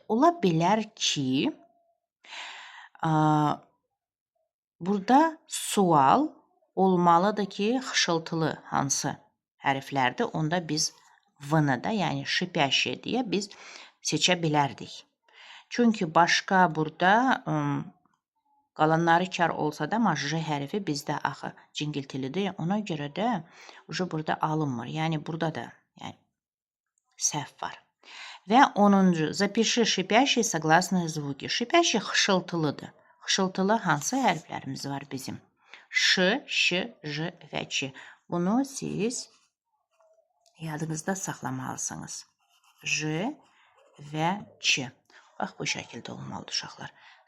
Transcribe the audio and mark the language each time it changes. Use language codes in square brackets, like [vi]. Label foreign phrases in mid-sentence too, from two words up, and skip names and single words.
[az] Ola bilər ki, burada sual olmalıdır ki, xışıltılı hansı hərflərdir, onda biz V-ni da, yəni şipəşi deyə biz seçə bilərdik. Çünki başqa burada qalanları kar olsa da, J hərfi bizdə axı cingiltilidir. Ona görə də burada alınmır. Yəni, burada da səhv var. Və 10-cu. [ru] Запиши шипящие согласные звуки. [az] Şipəşi xışıltılıdır. Xışıltılı hansı hərflərimiz var bizim? Ş, Ş, J və Ç. Bunu siz yadınızda saxlamalısınız. J və Ç. Bax, bu şəkildə olmalıdır uşaqlar.